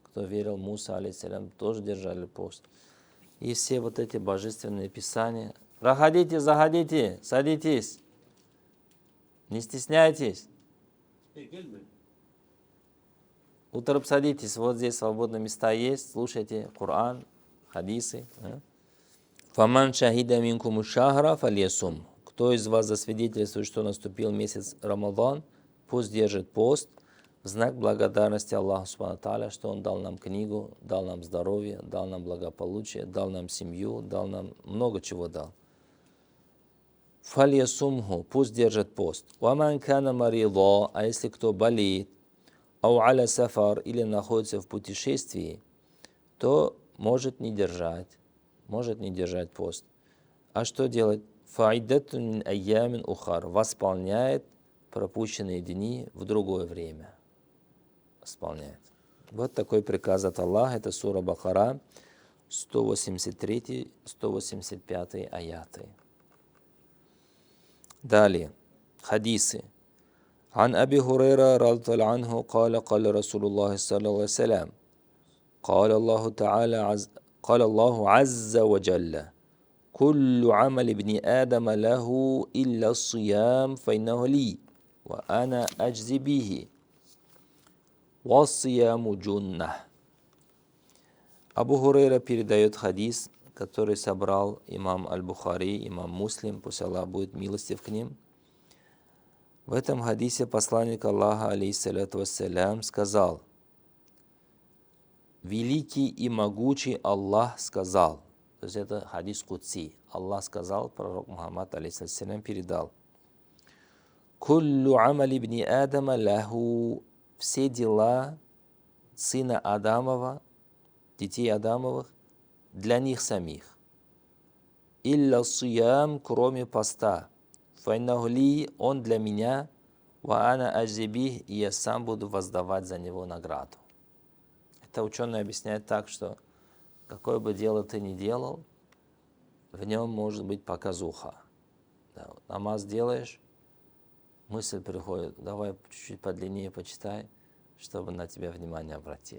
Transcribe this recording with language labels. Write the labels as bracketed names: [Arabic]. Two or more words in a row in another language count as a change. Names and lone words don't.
[Russian] Кто верил Муса алейхиссалям, тоже держали пост. И все вот эти божественные писания. Проходите, заходите, садитесь. Не стесняйтесь. Утром садитесь, вот здесь свободные места есть. Слушайте Коран, хадисы. [Arabic] فمن شهد منكم الشهر فليصم. [Russian] Кто из вас засвидетельствует, что наступил месяц Рамадан, пусть держит пост в знак благодарности Аллаху [Arabic] سبحانه تعالى, [Russian] что Он дал нам книгу, дал нам здоровье, дал нам благополучие, дал нам семью, дал нам много чего дал. Фальясумху, пусть держит пост. [Arabic] ومن كان مريضا, [Russian] а если кто болеет, [Arabic] أو على سفر, [Russian] или находится в путешествии, то может не держать пост. А что делать? [Arabic] فعدة من أيام أخر, [Russian] восполняет пропущенные дни в другое время. Восполняет. Вот такой приказ от Аллаха, это сура Бакара, 183-185 аяты. Далее, хадисы. [Arabic] عن أبي هريرة رضي الله عنه قال قال رسول الله صلى الله عليه وسلم قال الله عز وجل كل عمل ابن آدم له إلا الصيام فإنه لي وأنا أجزي به والصيام جنة. [Russian] Абу Хурейра передает хадис, который собрал имам Аль-Бухари, имам Муслим, пусть Аллах будет милостив к ним. В этом хадисе посланник Аллаха, [Arabic] عليه الصلاة والسلام, [Russian] сказал: «Великий и могучий Аллах сказал». То есть это хадис Кудси. Аллах сказал, пророк Мухаммад, алейхиссалям, передал: [Arabic] «كل عمل ابن آدم له». [Russian] Все дела сына Адамова, детей Адамовых, для них самих. [Arabic] «إلا الصيام», [Russian] кроме поста. [Arabic] «فإنه لي», [Russian] он для меня, [Arabic] «وأنا أجزيه», [Russian] и я сам буду воздавать за него награду. Это ученый объясняет так, что какое бы дело ты ни делал, в нем может быть показуха. Да, вот намаз делаешь, мысль приходит: давай чуть-чуть подлиннее почитай, чтобы на тебя внимание обратили.